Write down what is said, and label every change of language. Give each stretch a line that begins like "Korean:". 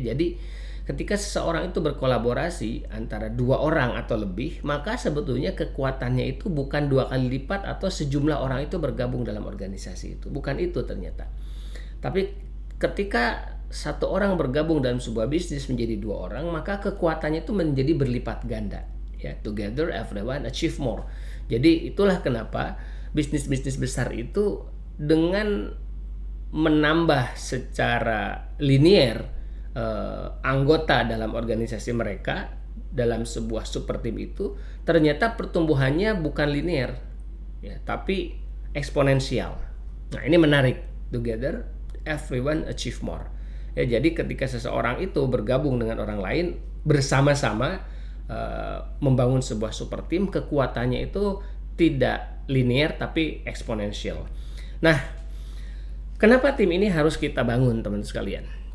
Indonesian: Jadi ketika seseorang itu berkolaborasi antara dua orang atau lebih, maka sebetulnya kekuatannya itu bukan 2 kali lipat atau sejumlah orang itu bergabung dalam organisasi itu. Bukan itu ternyata. Tapi ketika satu orang bergabung dalam sebuah bisnis menjadi 2 orang, maka kekuatannya itu menjadi berlipat ganda.
English: Ya, together everyone achieve more.
Indonesian: Jadi itulah kenapa bisnis-bisnis besar itu dengan menambah secara linier anggota dalam organisasi mereka dalam sebuah super tim itu, ternyata pertumbuhannya bukan linier ya, tapi eksponensial. Nah, ini menarik.
English: Together everyone achieve more.
Indonesian: Ya, jadi ketika seseorang itu bergabung dengan orang lain bersama-sama membangun sebuah super tim, kekuatannya itu tidak linear tapi eksponensial. Nah, kenapa tim ini harus kita bangun teman sekalian?